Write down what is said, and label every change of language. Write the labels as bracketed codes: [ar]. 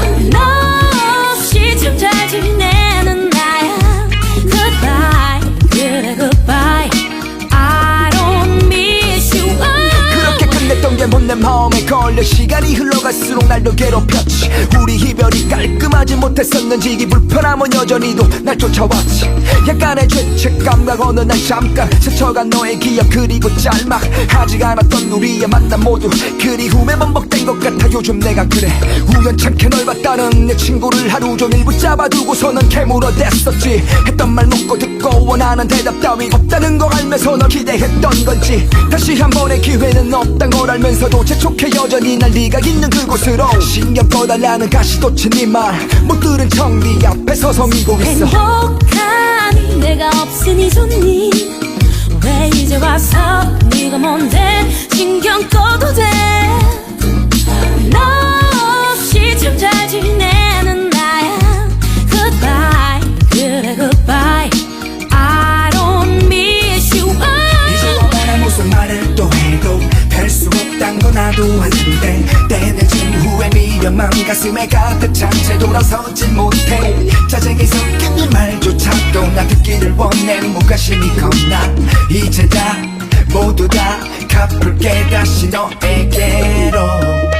[ko] 너 없이 참 잘 지내는 나야. [en] Goodbye [ko] 그래 [en] goodbye I don't miss you. [ko] 그렇게 끝냈던 게 못 내 마음에 걸려 시간이 흘러갈수록 날 말로 괴롭혔지. 우리 이별이 깔끔하지 못했었는지 이 불편함은 여전히도 날 쫓아왔지. 약간의 죄책감과 어느 날 잠깐 스쳐간 너의 기억 그리고 짤막하지 않았던 우리의 만남 모두 그리움에 반복된 것 같아. 요즘 내가 그래. 우연찮게 널 봤다는 내 친구를 하루 종일 붙잡아두고서는 캐물어댔었지. 했던 말 묻고 듣고 원하는 대답 따위 없다는 걸 알면서 널 기대했던 건지. 다시 한 번의 기회는 없단 걸 알면서도 재촉해 여전히 날 네가 있는 그곳으로. 신경 꺼달라는 가시도치 네 말 못 들은 척 네 앞에 서성이고 있어. 행복하니 내가 없으니 좋니 왜 이제 와서 네가 뭔데 신경 꺼도 돼. 너 없이 참 잘 지내는 나야. [en] Goodbye [ko] 그래 [en] goodbye I don't miss you. [ko] 이제 너랑 무슨 말을 또 해도 별 수 없단 건 나도 아는데 때늦은 후에 미련만 가슴에 가득 찬 채 돌아서지 못해. 짜증이 섞인 네 말조차도 나 듣기를 원해. 무관심이 겁나 이제 다 모두 다 갚을게 다시 너에게로.